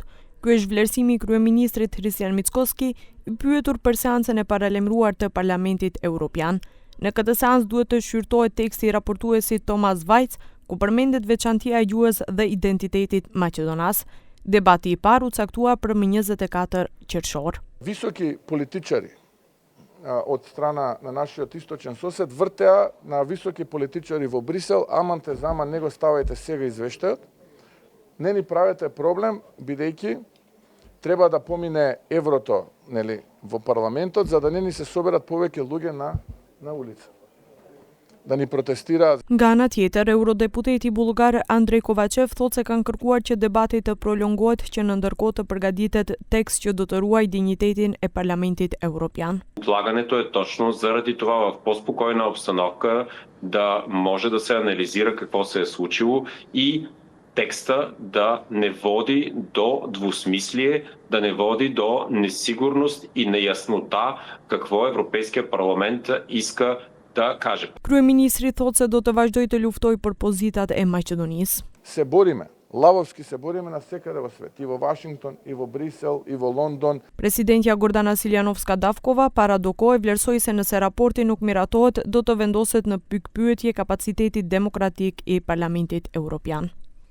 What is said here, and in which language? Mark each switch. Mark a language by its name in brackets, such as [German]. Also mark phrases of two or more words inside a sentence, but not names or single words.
[Albanian] Ky është vlerësimi i kryeministrit Hristijan Mickoski, i pyetur për seancën e paralajmëruar të Parlamentit Evropian. Në këtë seancë duhet të shqyrtohet teksti i raportuesit Thomas Vajc, ku përmendet veçantia e gjuhës dhe identitetit maqedonas. Debati i parë u caktua për më 24 qershor. [Macedonian] Високи политичари од страна на нашиот источен сосед вртеа на високи политичари во Брисел, аман те заман не го ставајте сега извештајот. Не ни правете проблем, бидејќи треба да помине еврото, нели, во парламентот, за да не ни се соберат повеќе луѓе на улица. Да ни протестираат. [Albanian] Nga ana tjetër, eurodeputeti bullgar Andrej Kovačev thotë se kanë kërkuar që debati të prolongohet që në ndërkohë të përgatitet tekst që do të ruajë dinjitetin e Parlamentit Evropian. [Bulgarian] Отлагането е точно заради това в по-спокойна обстановка да може да се анализира какво се е случило и текста да не води до двусмислие, да не води до несигурност и неяснота какво Европейския парламент иска да каже. [Albanian] Kryeministri thotë se do të vazhdojë të luftojë për pozitat e Maqedonisë. [Macedonian] Се бориме, лавовски се бориме навсекаде во свет, и во Вашингтон, и во Брисел, и во Лондон. [Albanian] Presidentja Gordana Siljanovska-Davkova paradokoi vlerësoi se nëse raporti nuk miratohet, do të vendoset në pikpyetje kapacitetit demokratik i Parlamentit Evropian.